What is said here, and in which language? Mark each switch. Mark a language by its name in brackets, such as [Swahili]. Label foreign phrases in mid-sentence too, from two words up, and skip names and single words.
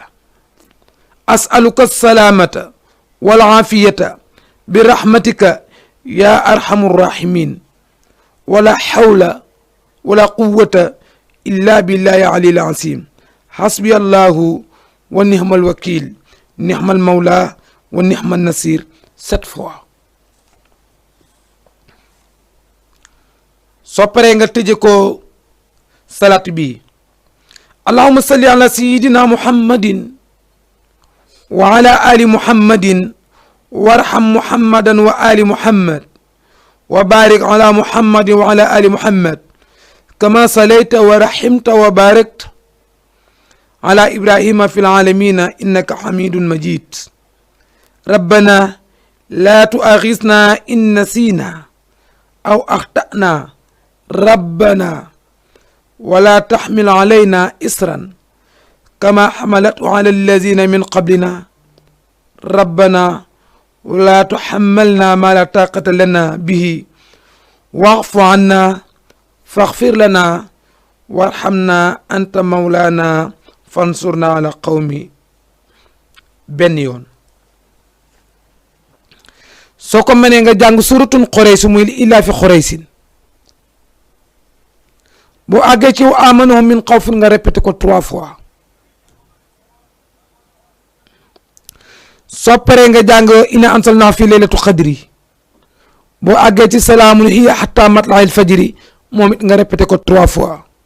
[Arabic] أسألك السلامة والعافية برحمتك يا أرحم الراحمين ولا حول ولا قوة إلا بالله العلي العظيم حسبي الله ونعم الوكيل نعم المولى ونعم النصير 7 fois [Wolof] soo paree nga tëje ko salaat bi [Arabic] اللهم صل على سيدنا محمد وعلى آل محمد وارحم محمدا وآل محمد وبارك على محمد وعلى آل محمد كما صليت ورحمت وباركت على إبراهيم في العالمين إنك حميد مجيد ربنا لا تؤاخذنا إن نسينا أو أخطأنا ربنا ولا تحمل علينا إصرا كما حملته على الذين من قبلنا ربنا ولا تحملنا ما لا طاقة لنا به واعف عنا واغفر لنا وارحمنا أنت مولانا فانصرنا على القوم [Wolof] benn yoon soo ko mënee nga jàng suratun Quraysh muy [Arabic] لإيلاف قريش [Wolof] boo àggee ci [Arabic] آمنهم من خوف [Wolof] nga répété ko 3 fois soo paree nga jàng [Arabic] إنا أنزلناه في ليلة القدر [Wolof] boo àggee ci [Arabic] سلام هي حتى مطلع الفجر [Wolof] moom it nga répété ko 3 fois